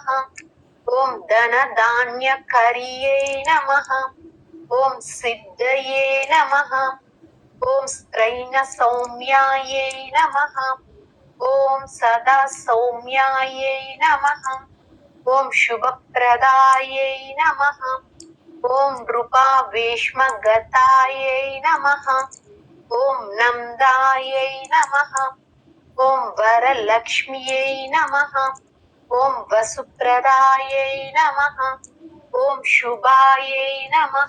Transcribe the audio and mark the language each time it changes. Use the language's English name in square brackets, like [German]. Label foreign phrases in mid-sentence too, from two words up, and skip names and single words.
[Sanskrit] ఓం ధనధాన్యకర్యై నమః. ఓం సిద్ధయే నమః. ఓం స్త్రైణ సౌమ్యాయై నమః. ఓం సదా సౌమ్యాయై నమః. ఓం శుభప్రదాయై నమః. ॐ नृपावेश्मगतायै नमः। ॐ नन्दायै नमः। ॐ वरलक्ष्म्यै नमः। ॐ वसुप्रदायै नमः। ॐ शुभायै नमः।